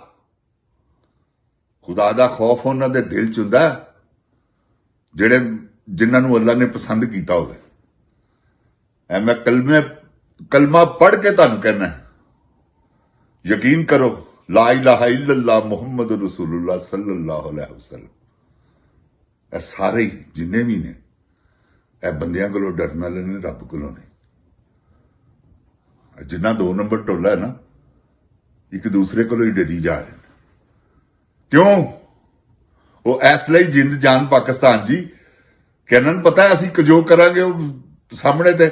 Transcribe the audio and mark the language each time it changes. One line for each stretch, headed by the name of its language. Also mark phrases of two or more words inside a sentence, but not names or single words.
Punjabi: ਖੁਦਾ ਦਾ ਖੌਫ ਉਹਨਾਂ ਦੇ ਦਿਲ 'ਚ ਹੁੰਦਾ ਜਿਹੜੇ ਜਿਨ੍ਹਾਂ ਨੂੰ ਅੱਲਾ ਨੇ ਪਸੰਦ ਕੀਤਾ ਹੋਵੇ। ਐ ਮੈਂ ਕਲਮਾ ਪੜ੍ਹ ਕੇ ਤੁਹਾਨੂੰ ਕਹਿਣਾ, ਯਕੀਨ ਕਰੋ,
Arabic: لا إله إلا الله محمد رسول الله صلى الله عليه وسلم.
Punjabi: ਇਹ ਸਾਰੇ ਜਿੰਨੇ ਵੀ ਨੇ, ਇਹ ਬੰਦਿਆਂ ਕੋਲੋਂ ਡਰਨ ਵਾਲੇ ਨੇ, ਰੱਬ ਕੋਲੋਂ ਨਹੀਂ। ਜਿੰਨਾ 2 ਨੰਬਰ ਟੋਲਾ ਹੈ ਨਾ, ਇੱਕ ਦੂਸਰੇ ਕੋਲੋਂ ਹੀ ਡਰੀ ਜਾ ਰਹੇ ਨੇ। ਕਿਉਂ? ਉਹ ਇਸ ਲਈ ਜਿੰਦ ਜਾਨ ਪਾਕਿਸਤਾਨ ਜੀ ਕਿ ਇਹਨਾਂ ਨੂੰ ਪਤਾ ਹੈ ਅਸੀਂ ਜੋ ਕਰਾਂਗੇ ਉਹ ਸਾਹਮਣੇ ਤੇ।